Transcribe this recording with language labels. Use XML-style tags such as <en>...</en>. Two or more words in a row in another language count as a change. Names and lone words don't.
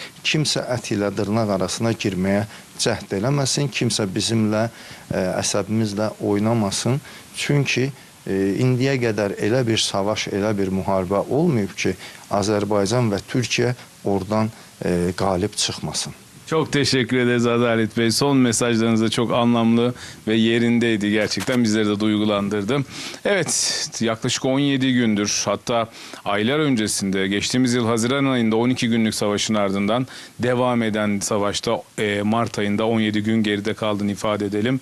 <az>Kimsə ət ilə dırnaq arasına girməyə cəhd eləməsin, kimsə bizimlə, əsəbimizlə oynamasın. Çünki indiyə qədər elə bir savaş, elə bir müharibə olmayıb ki, Azərbaycan və Türkiyə oradan qalib çıxmasın.</az> <tr>Çok teşekkür ederiz Adalet Bey. Son mesajlarınız da çok anlamlı ve yerindeydi gerçekten. Bizleri de duygulandırdı. Evet, yaklaşık 17 gündür, hatta aylar öncesinde geçtiğimiz yıl Haziran ayında 12 günlük savaşın ardından devam eden savaşta Mart ayında 17 gün geride kaldığını ifade edelim.</tr>